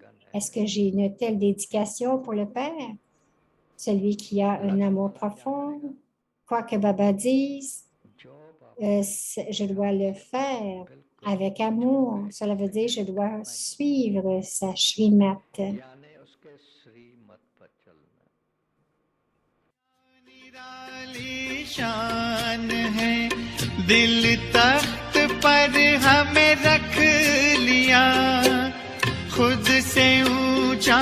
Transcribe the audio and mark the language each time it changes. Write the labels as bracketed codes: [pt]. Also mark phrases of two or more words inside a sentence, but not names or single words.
[fr] Est-ce que j'ai une telle dédication pour le Père? Celui qui a un amour profond, quoi que Baba dise, je dois le faire avec amour. Cela veut dire que je dois suivre sa Shrimat. [hi] शान है दिल तख्त पर हमें रख लिया खुद से ऊंचा